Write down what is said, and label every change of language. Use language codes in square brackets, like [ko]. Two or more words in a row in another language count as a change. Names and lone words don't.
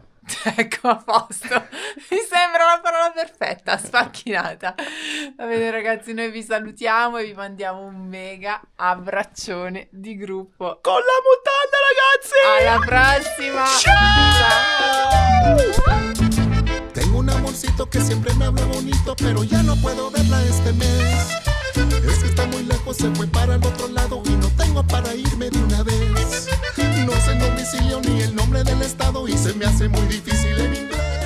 [it] Ecco, a posto, mi sembra la parola perfetta, sfacchinata. Va bene, ragazzi, noi vi salutiamo e vi mandiamo un mega abbraccione di gruppo Con la mutanda, ragazzi! Alla prossima! Ciao! [es] Tengo un amorcito que siempre me habla bonito, pero ya no puedo verla este mes. Es que está muy lejos, se fue para el otro lado y no tengo para irme de una vez. No sé el domicilio ni el nombre del estado y se me hace muy difícil en inglés.